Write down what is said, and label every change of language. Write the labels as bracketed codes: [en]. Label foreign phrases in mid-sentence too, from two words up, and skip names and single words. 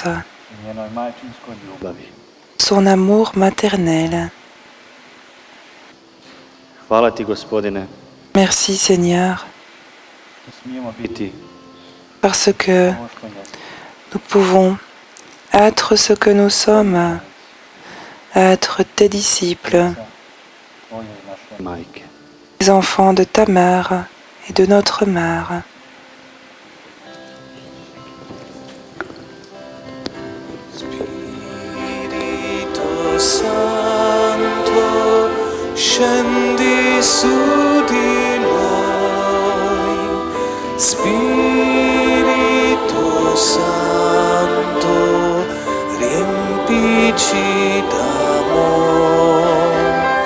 [hr] i njenoj majčinskoj ljubavi. [fr] son amour maternel. [hr] Hvala ti, Gospodine, [fr] Merci Seigneur, [hr] da smijemo biti [fr] parce que [hr] ovo što jesmo. [fr] nous pouvons être ce que nous sommes, être tes disciples, [hr] Tvoje i naše majke. [fr] les enfants de ta mère et de notre mère. [it] Spirito Santo, scendi su di noi. Spirito Santo, riempici d'amore.